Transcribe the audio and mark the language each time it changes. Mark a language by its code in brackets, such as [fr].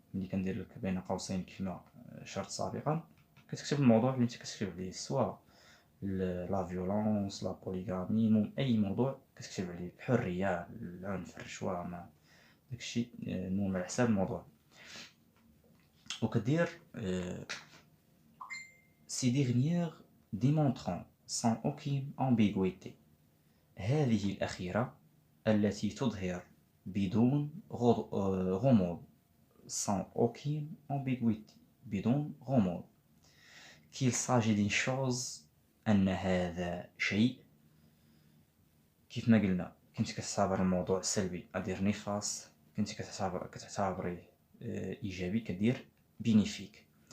[ar] ملي كندير لك بين قوسين كما شرط سابقا، كتكتب الموضوع اللي انت كتكتب عليه، سواء لا فيولونس، لا بوليغامي، المهم اي موضوع كتكتب عليه، الحريه، العنف، الرشوه، ما داكشي المهم على حساب الموضوع. [fr] وكدير ces dernières démontrant sans aucune ambiguïté، هذه الأخيرة التي تظهر بدون غموض، sans aucune ambiguïté، بدون غموض، qu'il s'agit d'une chose، أن هذا شيء. [ar] كيف ما قلنا كنت كتعتبر الموضوع سلبي أدير نيفاس، كنت كتعتبريه إيجابي كدير بينيفيك.